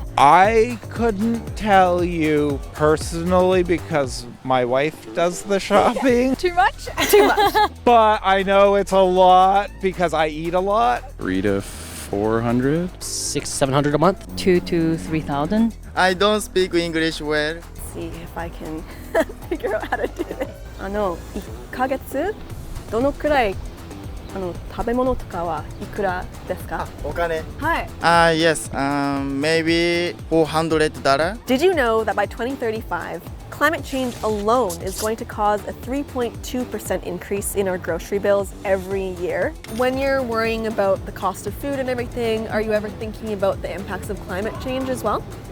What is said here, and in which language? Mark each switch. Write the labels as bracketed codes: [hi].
[en] I couldn't tell you personally because my wife does the shopping. Too much? Too much. But I know it's a lot because I eat a lot. 300 to 400. 600-700 a month. 2,000 to 3,000. I don't speak English well. Let's see if I can figure out how to do this. [ja] 1ヶ月どのくらい食べ物とかはいくらですか？お金。はい。 [en] Yes, maybe $400. Did you know that by 2035, climate change alone is going to cause a 3.2% increase in our grocery bills every year? When you're worrying about the cost of food and everything, are you ever thinking about the impacts of climate change as well?